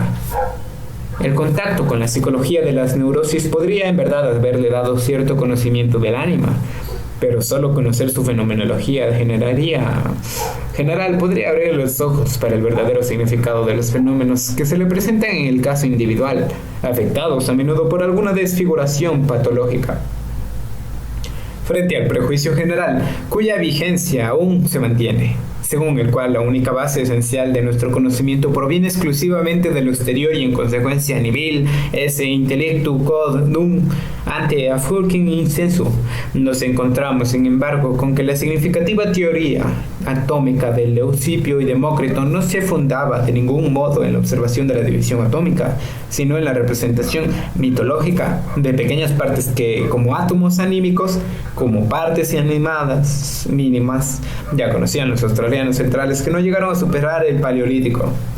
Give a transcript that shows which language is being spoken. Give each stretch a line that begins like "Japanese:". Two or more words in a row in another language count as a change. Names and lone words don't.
Spanish: El contacto con la psicología de las neurosis podría en verdad haberle dado cierto conocimiento del ánima, pero solo conocer su fenomenología general podría abrir los ojos para el verdadero significado de los fenómenos que se le presentan en el caso individual, afectados a menudo por alguna desfiguración patológica. Frente al prejuicio general, cuya vigencia aún se mantiene, según el cual la única base esencial de nuestro conocimiento proviene exclusivamente de lo exterior y en consecuencia
Latin: nihil esse intellectu quod nunc ante afulgent insensu,
Spanish: nos encontramos sin embargo con que la significativa teoría atómica de Leucippio y Demócrito no se fundaba de ningún modo en la observación de la división atómica, sino en la representación mitológica de pequeñas partes que, como átomos anímicos, como partes animadas mínimas, ya conocían los australianos centrales que no llegaron a superar el Paleolítico.